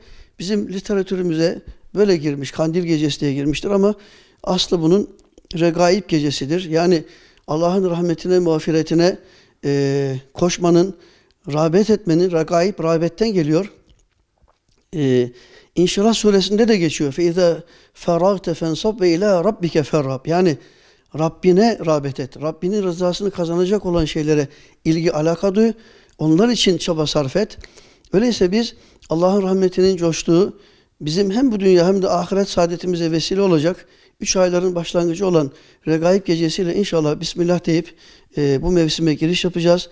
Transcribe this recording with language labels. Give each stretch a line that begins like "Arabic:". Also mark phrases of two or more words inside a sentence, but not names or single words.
Turkish: Bizim literatürümüze böyle girmiş, kandil gecesi diye girmiştir ama aslı bunun Regaib gecesidir. Yani Allah'ın rahmetine, mağfiretine koşmanın, rağbet etmenin, regaib, rağbetten geliyor. İnşirah suresinde de geçiyor.
Arabic: فَاِذَا فَرَغْتَ فَانْصَبْ وَاِلَى رَبِّكَ فَرَّبْ
Turkish: Yani Rabbine rağbet et. Rabbinin rızasını kazanacak olan şeylere ilgi, alaka duy. Onlar için çaba sarf et. Öyleyse biz Allah'ın rahmetinin coştuğu, bizim hem bu dünya hem de ahiret saadetimize vesile olacak 3 ayların başlangıcı olan Regaib gecesiyle inşallah Bismillah deyip bu mevsime giriş yapacağız.